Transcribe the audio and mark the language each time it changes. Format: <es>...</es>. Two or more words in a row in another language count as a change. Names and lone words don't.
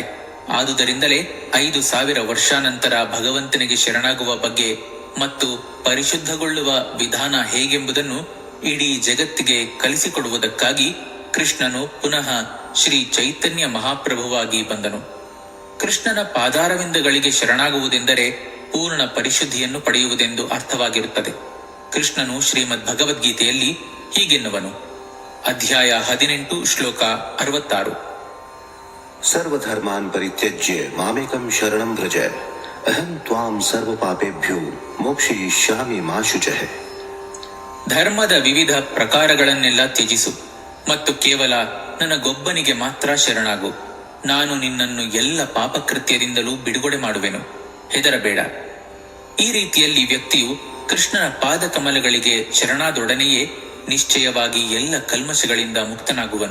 <kn>ಆದುದರಿಂದಲೇ 5,000 ವರ್ಷಾನಂತರ ಭಗವಂತನಿಗೆ ಶರಣಾಗುವ ಬಗ್ಗೆ ಮತ್ತು ಪರಿಶುದ್ಧಗೊಳ್ಳುವ ವಿಧಾನ ಹೇಗೆಂಬುದನ್ನು ಇಡೀ ಜಗತ್ತಿಗೆ ಕಲಿಸಿಕೊಡುವುದಕ್ಕಾಗಿ ಕೃಷ್ಣನು ಪುನಃ ಶ್ರೀ ಚೈತನ್ಯ ಮಹಾಪ್ರಭುವಾಗಿ ಬಂದನು. ಕೃಷ್ಣನ ಪಾದಾರವಿಂದಗಳಿಗೆ ಶರಣಾಗುವುದೆಂದರೆ ಪೂರ್ಣ ಪರಿಶುದ್ಧಿಯನ್ನು ಪಡೆಯುವುದೆಂದು ಅರ್ಥವಾಗಿರುತ್ತದೆ. ಕೃಷ್ಣನು ಶ್ರೀಮದ್ ಭಗವದ್ಗೀತೆಯಲ್ಲಿ ಹೀಗೆನ್ನುವನು. ಅಧ್ಯಾಯ 18 ಶ್ಲೋಕ 66:</kn> <sa>ಸರ್ವಧರ್ಮಾನ್ ಪರಿತ್ಯಜ್ಯ ಮಾಮೇಕಂ ಶರಣಂ ವ್ರಜ ಅಹಂ ತ್ವಾಂ ಸರ್ವ ಪಾಪೇಭ್ಯೋ ಮೋಕ್ಷಯಿಷ್ಯಾಮಿ ಮಾ ಶುಚಃ.</sa> <kn>ಧರ್ಮದ ವಿವಿಧ ಪ್ರಕಾರಗಳನ್ನೆಲ್ಲ ತ್ಯಜಿಸು ಮತ್ತು ಕೇವಲ ನನಗೊಬ್ಬನಿಗೆ ಮಾತ್ರ ಶರಣಾಗು. ನಾನು ನಿನ್ನನ್ನು ಎಲ್ಲ ಪಾಪಕೃತ್ಯದಿಂದಲೂ ಬಿಡುಗಡೆ ಮಾಡುವೆನು. ಹೆದರಬೇಡ. ಈ ರೀತಿಯಲ್ಲಿ ವ್ಯಕ್ತಿಯು ಕೃಷ್ಣನ ಪಾದಕಮಲಗಳಿಗೆ ಶರಣಾದೊಡನೆಯೇ ನಿಶ್ಚಯವಾಗಿ ಎಲ್ಲ ಕಲ್ಮಶಗಳಿಂದ ಮುಕ್ತನಾಗುವನು.</kn>